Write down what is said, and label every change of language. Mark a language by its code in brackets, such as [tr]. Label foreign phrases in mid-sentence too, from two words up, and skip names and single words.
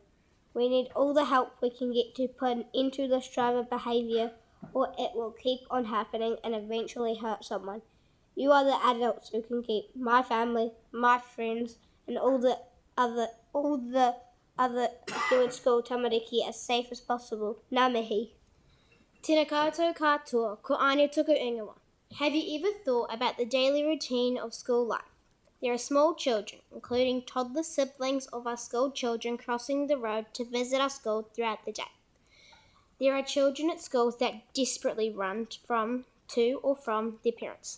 [en] We need all the help we can get to put an end to this driver behaviour, or it will keep on happening and eventually hurt someone. You are the adults who can keep my family, my friends, and all the other Harewood School tamariki as safe as possible. [mi] Ngā mihi. Tēnā koutou katoa, ko Anya tuku ingoa. [en] Have you ever thought about the daily routine of school life? There are small children, including toddler siblings of our school children, crossing the road to visit our school throughout the day. There are children at schools that desperately run to or from their parents.